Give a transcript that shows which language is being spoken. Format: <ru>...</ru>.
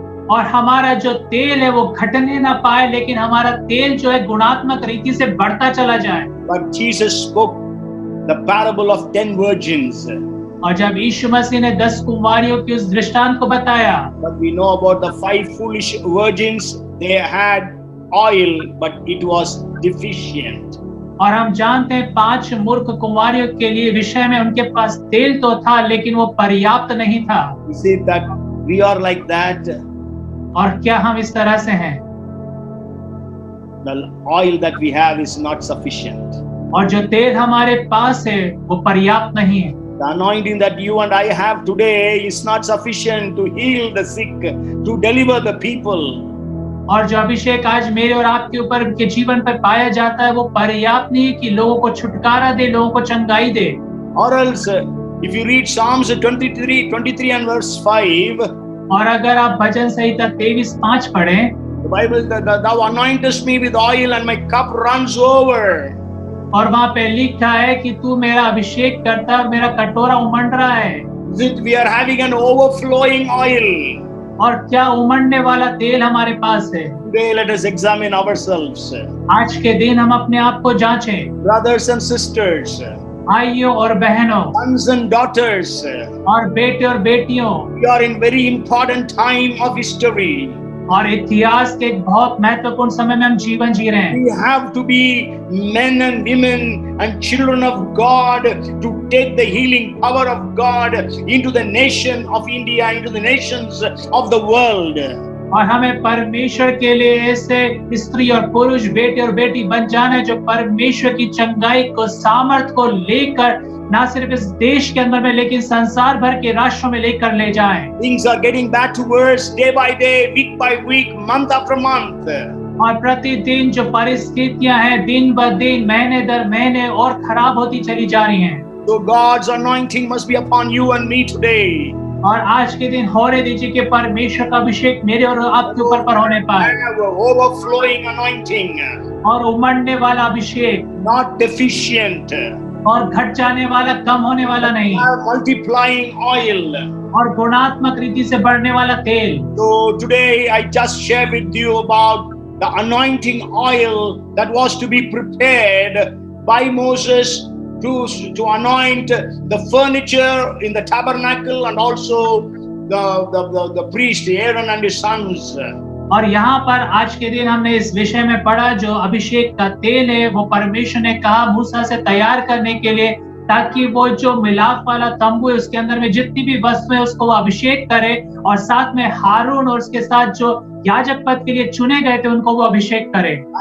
<hi>और हमारा जो तेल है वो घटने ना पाए लेकिन हमारा तेल जो है गुणात्मक रीति से बढ़ता चला जाए।</hi> <en>But Jesus spoke the parable of 10 virgins.</en> <hi>और जब यीशु मसीह ने 10 कुंवारियों की उस दृष्टांत को बताया,</hi> <en>but we know about the 5 foolish virgins, they had oil but it was deficient.</en> <hi>और हम जानते हैं 5 मूर्ख कुंवारियों के लिए विषय में उनके पास तेल तो था लेकिन वो पर्याप्त नहीं था।</hi> <en>We see that we are like that.</en> <hi>और क्या हम इस तरह से हैं?</hi> <en>The oil that we have is not sufficient.</en> <hi>और जो तेल हमारे पास है वो पर्याप्त नहीं है।</hi> <en>The anointing that you and I have today is not sufficient to heal the sick, to deliver the people.</en> <hi>और जो अभिषेक आज मेरे और आपके ऊपर के जीवन पर पाया जाता है वो पर्याप्त नहीं है कि लोगों को छुटकारा दे, लोगों को चंगाई दे।</hi> <en>Or else, if you read Psalms 23 and verse 5,</en> <hi>और अगर आप भजन संहिता 23:5 पढ़ें,</hi> <en>the Bible, thou anointest me with oil and my cup runs over.</en> <hi>और वहाँ पे लिखा है कि तू मेरा अभिषेक करता और मेरा कटोरा उमड़ रहा है।</hi> <en>We are having an overflowing oil.</en> <hi>और क्या उमड़ने वाला तेल हमारे पास है?</hi> <en>Today let us examine ourselves.</en> <hi>आज के दिन हम अपने आप को जांचें।</hi> <en>Brothers and sisters,</en> <hi>भाइयों और बहनों,</hi> <en>sons and daughters,</en> <hi>और बेटे और बेटियों,</hi> <en>we are in very important time of history.</en> <hi>और इतिहास के एक बहुत महत्वपूर्ण समय में हम जीवन जी रहे हैं।</hi> <en>We have to be men and women and children of God to take the healing power of God into the nation of India, into the nations of the world.</en> <hi>और हमें परमेश्वर के लिए ऐसे स्त्री और पुरुष, बेटे और बेटी बन जाना है जो परमेश्वर की चंगाई को, सामर्थ को लेकर ना सिर्फ इस देश के अंदर में लेकिन संसार भर के राष्ट्रों में लेकर ले जाएं।</hi> <en>Things are getting back to worse day by day, week by week, month after month.</en> <hi>और प्रतिदिन जो परिस्थितियां हैं दिन ब दिन, महीने दर महीने और खराब होती चली जा रही हैं।</hi> <en>So God's anointing must be upon you and me today.</en> <hi>और आज के दिन होने दीजिए कि परमेश्वर का अभिषेक मेरे और आपके ऊपर पर होने पाए,</hi> <en>Have an overflowing anointing,</en> <hi>और उमड़ने वाला अभिषेक,</hi> <en>not deficient.</en> <hi>और घट जाने वाला, कम होने वाला नहीं,</hi> <en>Have multiplying oil.</en> <hi>और गुणात्मक रीति से बढ़ने वाला तेल।</hi> <en>So today I just share with you about the anointing oil that was to be prepared by Moses to anoint the furniture in the tabernacle and also the priest Aaron and his sons.</en> <hi>और यहाँ पर आज के दिन हमने इस विषय में पढ़ा जो अभिषेक का तेल है वो परमेश्वर ने कहा मूसा से तैयार करने के लिए, ताकि वो जो मिलाप वाला तंबू है उसके अंदर में जितनी भी वस्तुएं उसको वो अभिषेक करे, और साथ में हारून और उसके साथ जो याजक पद के लिए चुने गए थे उनको वो अभिषेक करे।</hi>